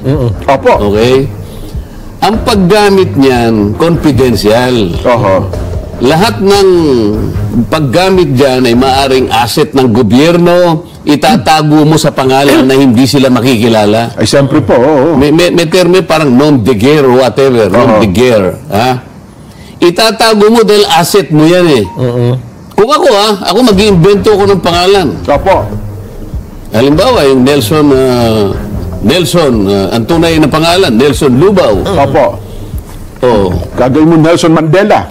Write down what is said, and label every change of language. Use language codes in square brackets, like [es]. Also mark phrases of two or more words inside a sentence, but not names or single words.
[tl] Opo. Okay? Ang paggamit niyan, confidential. Lahat ng paggamit dyan ay maaring asset ng gobyerno, itatago mo sa pangalan na hindi sila makikilala. Ay, siyempre po. May terme parang [fr] nom de guerre [en] or whatever. [fr] Nom de guerre. [tl] Itatago mo dahil asset mo yan eh. Kung ako mag-iimbento ko ng pangalan. Opo. Halimbawa, yung Nelson, ang tunay na pangalan, Nelson Lubao. Opo. Gagawin mo Nelson Mandela.